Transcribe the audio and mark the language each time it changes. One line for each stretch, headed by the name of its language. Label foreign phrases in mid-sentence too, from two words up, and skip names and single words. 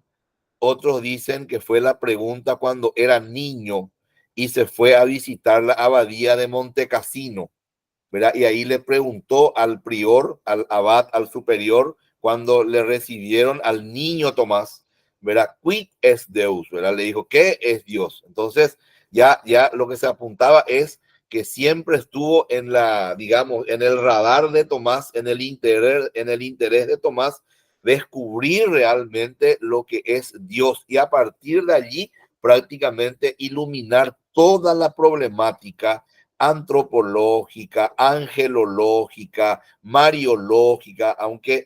Spanish: Otros dicen que fue la pregunta cuando era niño y se fue a visitar la abadía de Montecassino, ¿verdad? Y ahí le preguntó al prior, al abad, al superior, cuando le recibieron al niño Tomás, ¿verdad?
Latin: Quid es Deus,
Spanish: ¿verdad? Le dijo, ¿qué es Dios? Entonces, ya lo que se apuntaba es que siempre estuvo en digamos, en el radar de Tomás, en el interés de Tomás, descubrir realmente lo que es Dios y a partir de allí prácticamente iluminar toda la problemática antropológica, angelológica, mariológica, aunque